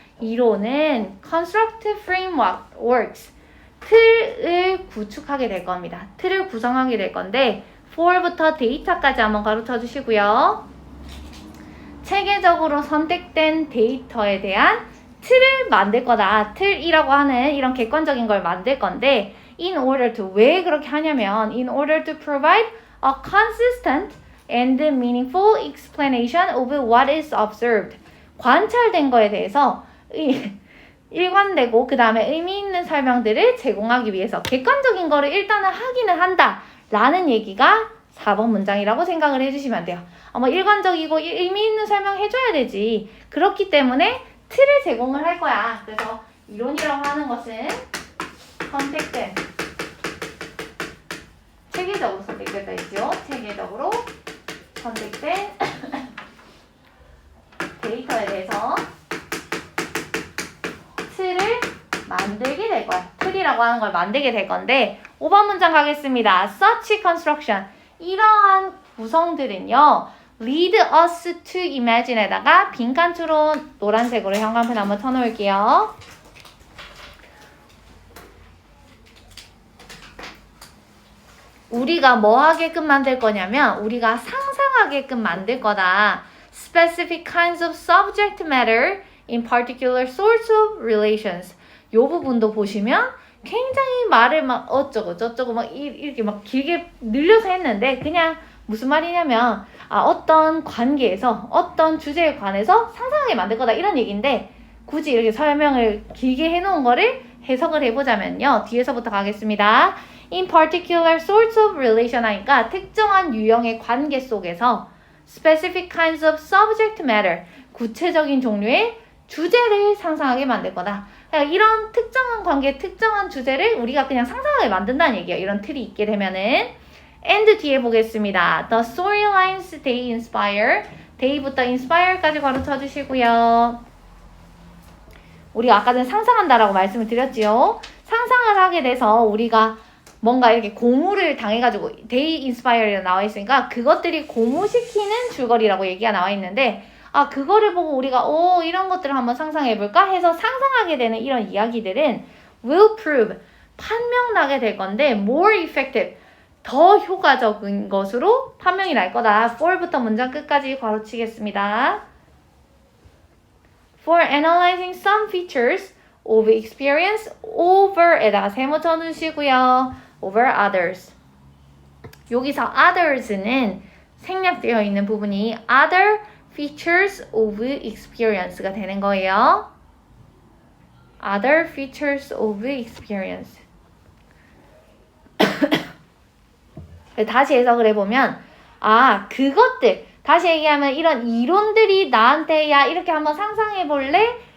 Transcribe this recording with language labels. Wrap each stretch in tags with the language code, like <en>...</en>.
<ko>이론은</ko> <en>constructive frameworks,</en> <ko>틀을 구축하게 될 겁니다. 틀을 구성하게 될 건데 4부터 데이터까지 한번 가르쳐 주시고요. 체계적으로 선택된 데이터에 대한 틀을 만들 거다. 틀이라고 하는 이런 객관적인 걸 만들 건데</ko> <en>in order to,</en> <ko>왜 그렇게 하냐면</ko> <en>in order to provide a consistent and meaningful explanation of what is observed.</en> <ko>관찰된 거에 대해서 일관되고 그 다음에 의미 있는 설명들을 제공하기 위해서 객관적인 거를 일단은 확인을 한다 라는 얘기가 4번 문장이라고 생각을 해주시면 돼요. 일관적이고 의미 있는 설명 해줘야 되지. 그렇기 때문에 틀을 제공을 할 거야. 그래서 이론이라고 하는 것은 선택된, 체계적으로 선택됐다 했죠. 체계적으로 선택된 데이터에 대해서 틀을 만들게 될 거야. 틀이라고 하는 걸 만들게 될 건데 5번 문장 가겠습니다.</ko> <en>Such construction,</en> <ko>이러한 구성들은요</ko> <en>lead us to imagine</en> <ko>에다가 빈칸투로 노란색으로 형광펜 한번 쳐놓을게요. 우리가 뭐 하게끔 만들 거냐면 우리가 상상하게끔 만들 거다.</ko> <en>Specific kinds of subject matter in particular sorts of relations.</en> <ko>요 부분도 보시면 굉장히 말을 막 어쩌고 저쩌고 막 이렇게 막 길게 늘려서 했는데 그냥 무슨 말이냐면 어떤 관계에서 어떤 주제에 관해서 상상하게 만들 거다 이런 얘기인데 굳이 이렇게 설명을 길게 해놓은 거를 해석을 해보자면요. 뒤에서부터 가겠습니다.</ko> <en>In particular sorts of relation</en> <ko>하니까 특정한 유형의 관계 속에서</ko> <en>specific kinds of subject matter,</en> <ko>구체적인 종류의 주제를 상상하게 만들 거다. 그러니까 이런 특정한 관계, 특정한 주제를 우리가 그냥 상상하게 만든다는 얘기예요. 이런 틀이 있게 되면은. and 뒤에 보겠습니다.</ko> <en>The storylines they inspire.</en> <ko>they부터 inspire까지 가르쳐 주시고요. 우리가 아까 전에 상상한다라고 말씀을 드렸지요. 상상을 하게 돼서 우리가 뭔가 이렇게 고무를 당해가지고</ko> <en>they inspire</en> <ko>라고 나와 있으니까 그것들이 고무시키는 줄거리라고 얘기가 나와 있는데 그거를 보고 우리가 이런 것들을 한번 상상해볼까 해서 상상하게 되는 이런 이야기들은</ko> <en>will prove,</en> <ko>판명나게 될 건데</ko> <en>more effective,</en> <ko>더 효과적인 것으로 판명이 날 거다. 4부터 문장 끝까지 괄호치겠습니다.</ko> <en>For analyzing some features of experience over에다가</en> <ko>세모 쳐주시고요.</ko> <en>over others.</en> <ko>여기서 others는 생략되어 있는 부분이</ko> <en>other features of experience</en> <ko>가 되는 거예요.</ko> <en>other features of experience.</en> <ko>다시 해석을 해보면 그것들, 다시 얘기하면 이런 이론들이 나한테 야 이렇게 한번 상상해 볼래?</ko>